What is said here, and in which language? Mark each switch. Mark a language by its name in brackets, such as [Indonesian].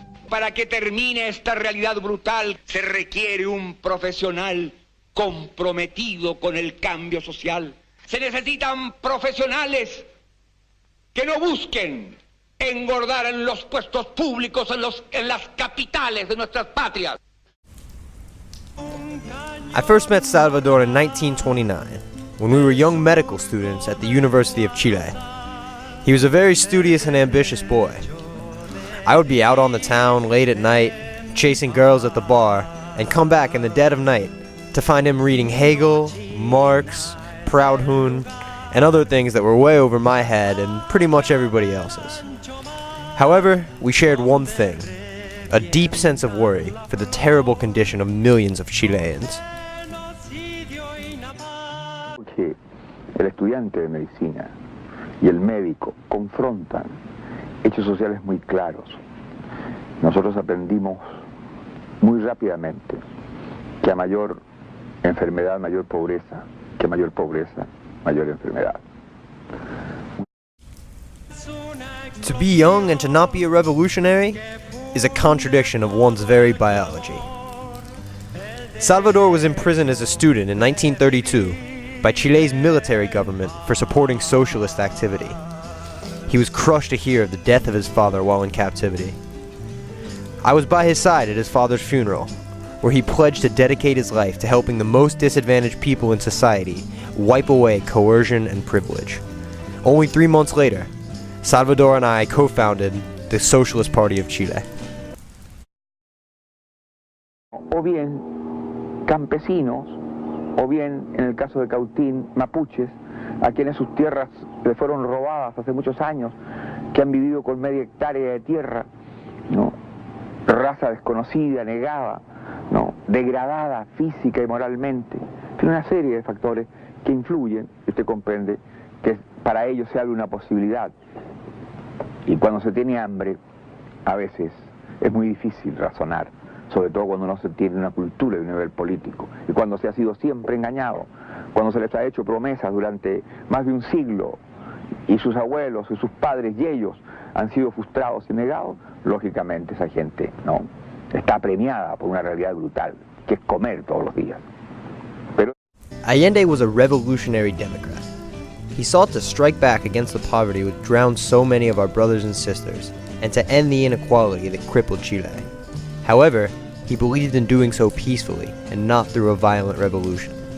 [Spanish] Para que termine esta realidad brutal se requiere un profesional comprometido con el cambio social. Se necesitan profesionales que no busquen engordar en los puestos públicos, en las capitales de nuestras patrias. [English] I first met Salvador in 1929, when we were young medical students at the University of Chile. He was a very studious and ambitious boy. I would be out on the town late at night, chasing girls at the bar, and come back in the dead of night to find him reading Hegel, Marx, Proudhon, and other things that were way over my head and pretty much everybody else's. However, we shared one thing, a deep sense of worry for the terrible condition of millions of Chileans. [Spanish] Que el estudiante de medicina y el médico confrontan hechos sociales muy claros. Nosotros aprendimos muy rápidamente que a mayor enfermedad, mayor pobreza, que a mayor pobreza, mayor enfermedad. [English] To be young and to not be a revolutionary is a contradiction of one's very biology. Salvador was imprisoned as a student in 1932 by Chile's military government for supporting socialist activity. He was crushed to hear of the death of his father while in captivity. I was by his side at his father's funeral, where he pledged to dedicate his life to helping the most disadvantaged people in society wipe away coercion and privilege. Only 3 months later, Salvador and I co-founded the Socialist Party of Chile. [Spanish] O bien campesinos, o bien, en el caso de Cautín, mapuches, a quienes sus tierras les fueron robadas hace muchos años, que han vivido con media hectárea de tierra, ¿no? Raza desconocida, negada, ¿no? Degradada física y moralmente. Tiene una serie de factores que influyen, y usted comprende que para ellos se abre una posibilidad. Y cuando se tiene hambre, a veces es muy difícil razonar, sobre todo cuando no se tiene una cultura de un nivel político, y cuando se ha sido siempre engañado, cuando se les ha hecho promesas durante más de un siglo, y sus abuelos, y sus padres, y ellos han sido frustrados y negados, lógicamente esa gente no está premiada por una realidad brutal, que es comer todos los días. Pero [English] Allende was a revolutionary Democrat. He sought to strike back against the poverty which drowned so many of our brothers and sisters, and to end the inequality that crippled Chile. However, he believed in doing so peacefully, and not through a violent revolution.